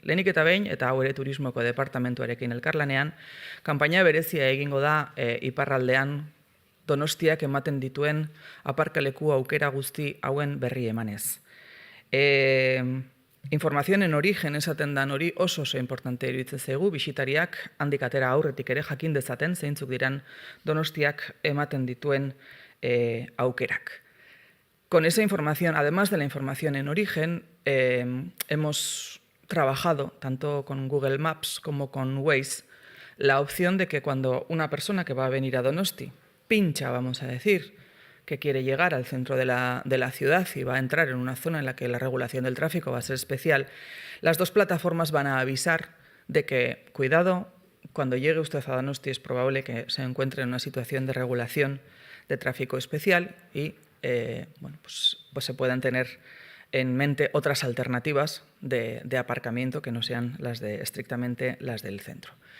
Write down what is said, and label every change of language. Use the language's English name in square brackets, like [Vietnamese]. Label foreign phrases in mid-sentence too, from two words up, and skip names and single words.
[Basque] Lehenik eta behin, eta hau ere turismoko departamentuarekin elkarlanean, kanpaina berezia egingo da Iparraldean Donostiak ematen dituen aparkaleku aukera guzti hauen berri emanez. Informazioen [Spanish] en origen [Basque] esaten dan hori oso importante iruditzen zaigu, bisitariak handik atera aurretik ere jakin dezaten zeintzuk diran Donostiak ematen dituen aukerak. [Spanish] Con esa información, además de la información en origen, hemos trabajado tanto con Google Maps como con Waze la opción de que cuando una persona que va a venir a Donosti pincha, vamos a decir, que quiere llegar al centro de la ciudad y va a entrar en una zona en la que la regulación del tráfico va a ser especial, las 2 plataformas van a avisar de que, cuidado, cuando llegue usted a Donosti es probable que se encuentre en una situación de regulación de tráfico especial y pues se puedan tener en mente otras alternativas de aparcamiento que no sean estrictamente las del centro.